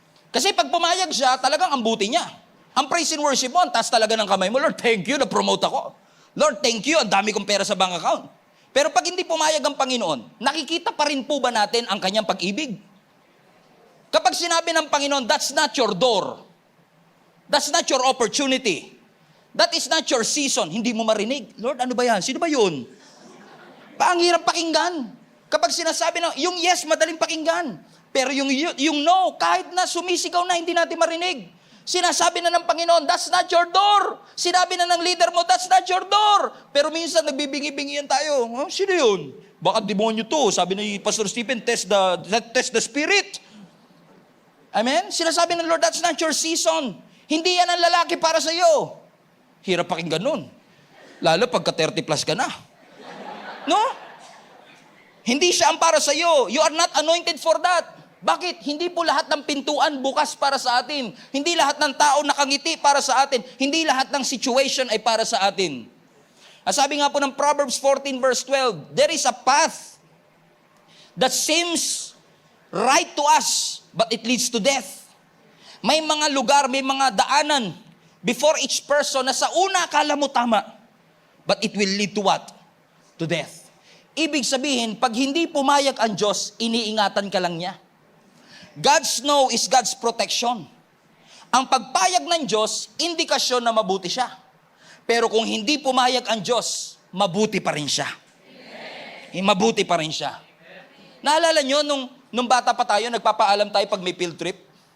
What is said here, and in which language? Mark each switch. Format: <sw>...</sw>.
<tl>Kasi pag pumayag siya, talagang ang buti niya. Ang praise and worship mo, ang taas talaga ng kamay mo,</tl> <en>Lord, thank you,</en> <tl>na-promote ako.</tl> <en>Lord, thank you,</en> <tl>ang dami kong pera sa bank account. Pero pag hindi pumayag ang Panginoon, nakikita pa rin po ba natin ang kanyang pag-ibig? Kapag sinabi ng Panginoon,</tl> <en>that's not your door. That's not your opportunity. That is not your season.</en> <tl>Hindi mo marinig. Lord, ano ba yan? Sino ba yun? Ang hirap pakinggan. Kapag sinasabi na, yung yes, madaling pakinggan. Pero yung no, kahit na sumisigaw na, hindi natin marinig. Sinasabi na ng Panginoon,</tl> <en>that's not your door.</en> <tl>Sinabi na ng leader mo, that's not your door. Pero minsan nagbibingi-bingihan tayo. Oh, sino yun? Baka demonyo to. Sabi ni Pastor Stephen,</tl> <en>test the spirit.</en> <tl>Amen? Sinasabi ng Lord,</tl> <en>that's not your season.</en> <tl>Hindi yan ang lalaki para sa iyo. Hirap pakinggan nun. Lalo pagka 30 plus ka na. No? Hindi siya ang para sa iyo.</tl> <en>You are not anointed for that.</en> <tl>Bakit? Hindi po lahat ng pintuan bukas para sa atin. Hindi lahat ng tao nakangiti para sa atin. Hindi lahat ng situation ay para sa atin. Sabi nga po ng</tl> <en>Proverbs 14 verse 12, there is a path that seems right to us, but it leads to death.</en> <tl>May mga lugar, may mga daanan before each person na sa una akala mo tama,</tl> <en>but it will lead to what? To death.</en> <tl>Ibig sabihin, pag hindi pumayag ang Diyos, iniingatan ka lang niya.</tl> <en>God's no is God's protection.</en> <tl>Ang pagpayag ng Diyos, indikasyon na mabuti siya. Pero kung hindi pumayag ang Diyos, mabuti pa rin siya. Mabuti pa rin siya. Naalala nyo, nung bata pa tayo, nagpapaalam tayo pag may field trip?</tl>